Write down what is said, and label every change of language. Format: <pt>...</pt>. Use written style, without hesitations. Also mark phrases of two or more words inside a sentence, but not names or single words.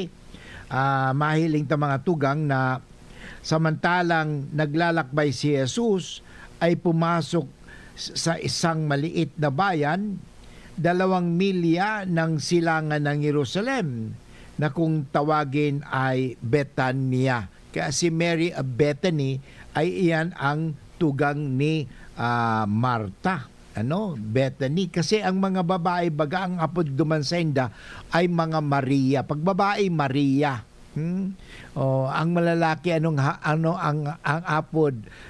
<bik>Mahiling ta mga tugang</bik> <tl>na samantalang naglalakbay si Jesus ay pumasok sa isang maliit na bayan, 2 milya ng silangan ng Jerusalem na kung tawagin ay Betania. Kaya si Mary of Bethany ay iyan ang tugang ni Marta. Bethany. Kasi ang mga babae,</tl> <bik>baga ang apod dumansenda</bik> <tl>ay mga Maria. Pag babae, Maria. Ang malalaki, ang apod?</tl>